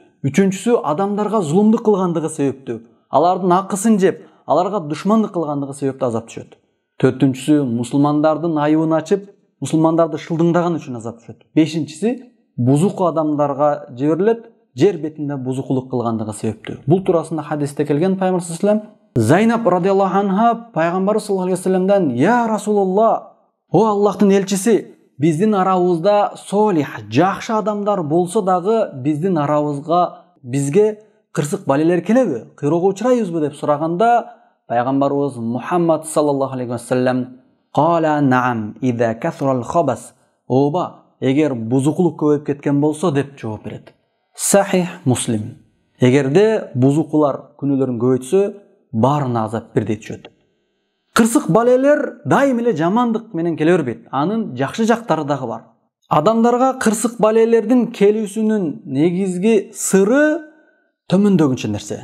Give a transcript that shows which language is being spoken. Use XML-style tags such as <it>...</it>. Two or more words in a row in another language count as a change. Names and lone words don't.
<ky>Үчүнчүсү адамдарга зулумдук кылгандыгы себептүү. Алардын акысын жеп, аларга душмандык кылгандыгы себептүү азап түшөт. Төртүнчүсү мусулмандардын айыбын ачып, мусулмандарды шылдыңдаган үчүн азап түшөт. Бешинчиси бузуку адамдарга жиберилет, жер бетинде бузукулук кылгандыгы себептүү. Бул туурасында хадисте келген пайгамбар</ky> <ar>صلى الله عليه وسلم</ar> <ky>Зайнаб</ky> <ar>رضي الله عنها</ar> <ky>пайгамбар</ky> <ar>صلى الله عليه وسلم: "يا رسول الله,</ar> <ky>о Аллахтын элчиси, биздин арабызда солих, жакшы адамдар болсо дагы биздин арабызга бизге кырсык балелер келеби? Кыйроого учурайбызбы?" деп сураганда, пайгамбарыбыз Мухаммад</ky> <ar>صلى الله عليه وسلم: "قال نعم إذا كثر الخبث."</ar> <ky>Ооба, эгер бузукулук көбөйүп кеткен болсо деп жооп берет. Сахих Муслим. Эгерде бузукулар күнөөлөрүн көбөйтсө, баарына азап бирдей түшөт. Кырсык балелер дайым эле жамандык менен келе бербейт. Анын жакшы жактары дагы бар. Адамдарга кырсык балелердин келүүсүнүн негизги сыры төмөндөгүнчө нерсе.</ky>